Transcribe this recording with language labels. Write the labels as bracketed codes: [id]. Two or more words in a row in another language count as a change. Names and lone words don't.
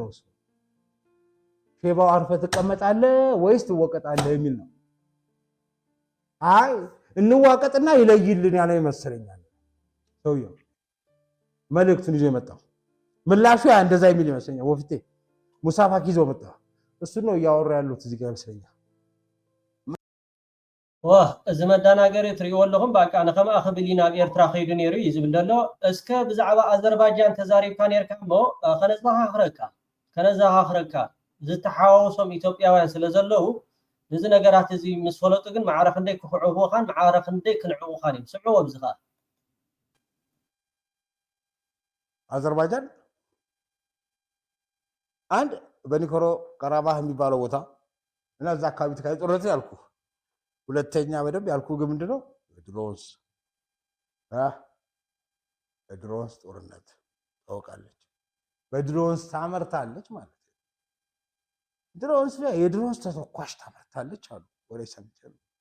[am] እሱ ሼባው አርፈህ ትቀመጣለህ ወይስ ትወቀጣለህ የሚል ነው። አይ እንዋቀጥና ይለይልን ያለ ይመስለኛል ሰውየው መልእክቱን ይዞ የመጣው ምላሹ ያ እንደዛ የሚል ይመስለኛል። ወፍቴ ሙሳፋቂ ይዞ መጣ። እሱ ነው እያወሩ ያሉት እዚህ ጋር ይመስለኛል። [ti] እዚ መዳናገር ትሪእዎ ኣለኹም በቃ ንኸማ ክብሊና ኣብ ኤርትራ ከይዱ ነይሩ እዩ ዝብል ዘሎ እስከ ብዛዕባ ኣዘርባይጃን ተዛሪብካ ነርካ እሞ ከነዘኻኽረካ ዝተሓዋወሶም ኢትዮጵያውያን ስለ ዘለዉ ነዚ ነገራት እዚ ምስ ፈለጡ ግን ማዕረ ክንደይ ክኽዕብዎኻን ማዕረ ክንደይ ክንዕቑኻን እዮም ስምዕዎ ብዝኻ [am] አዘርባይጃን አንድ በኒኮሮ ቀራባህ የሚባለው ቦታ እና እዛ አካባቢ ተካሂዶ ጦርነት ያልኩ ሁለተኛ በደንብ ያልኩ ግን ምንድነው በድሮንስ ጦርነት ታውቃለች። በድሮንስ ታመርታለች ማለት ነው። ድሮንስ ላይ የድሮንስ ተተኳሽ ታመርታለች አሉ ወሬ ሰምተን